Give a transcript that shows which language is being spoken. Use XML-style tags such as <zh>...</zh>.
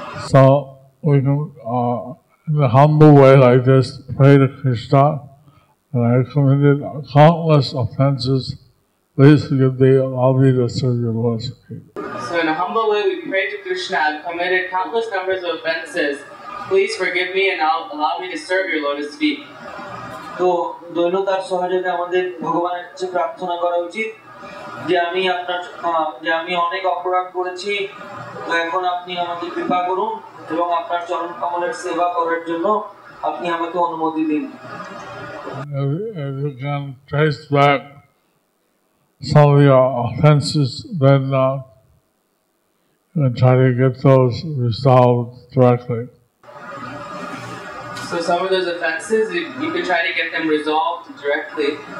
<en>So we can, in a humble way like this, pray to Krishna, and I committed countless offenses. Please forgive me, allow me to serve your Lord's feet. So in a humble way we pray to Krishna, I've committed countless numbers of offenses. Please forgive me and allow me to serve your lotus feet.</en> <bn>তো দৈনতার সহযোগে আমাদের ভগবানের কাছে প্রার্থনা করা উচিত যে আমি অনেক অপরাধ করেছি, তো এখন আপনি আমাকে কৃপা করুন এবং আপনার চরণ কমলের সেবা করার জন্য আপনি আমাকে অনুমতি দিন।</bn> <en>If you can trace back some of your offenses, then you can try to get those resolved directly. So some of those offenses, you can try to get them resolved directly.</en>